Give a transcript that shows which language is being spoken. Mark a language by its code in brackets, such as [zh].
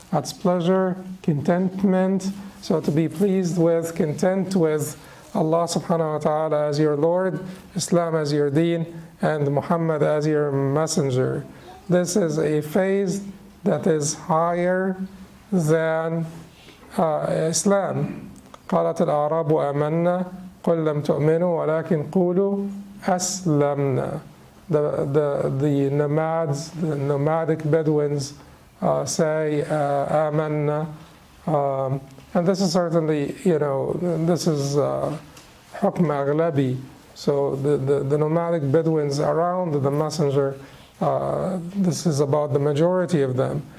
[en] That's pleasure, contentment. So to be pleased with, content with Allah subhanahu wa ta'ala as your Lord, Islam as your deen, and Muhammad as your messenger. This is a phase that is higher than Islam. [ar] قالت الأعراب آمنا قل لم تؤمنوا ولكن قولوا أسلمنا. [en] The nomads, the nomadic Bedouins say آمنا, and this is certainly, this is [ar] حكم أغلبي. [en] So the nomadic Bedouins around the messenger, this is about the majority of them.